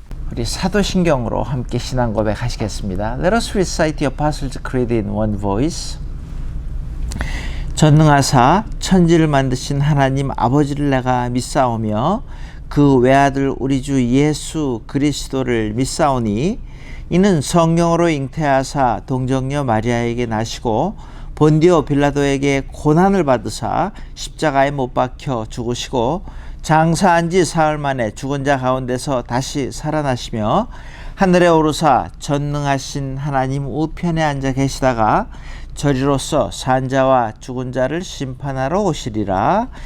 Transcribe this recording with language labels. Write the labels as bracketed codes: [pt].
[ko] 우리 사도신경으로 함께 신앙 고백하시겠습니다. [en] Let us recite the Apostles' Creed in one voice. [ko] 전능하사 천지를 만드신 하나님 아버지를 내가 믿사오며 그 외아들 우리 주 예수 그리스도를 믿사오니 이는 성령으로 잉태하사 동정녀 마리아에게 나시고 본디오 빌라도에게 고난을 받으사 십자가에 못 박혀 죽으시고 장사한 지 사흘 만에 죽은 자 가운데서 다시 살아나시며 하늘에 오르사 전능하신 하나님 우편에 앉아 계시다가 저리로서 산자와 죽은 자를 심판하러 오시리라.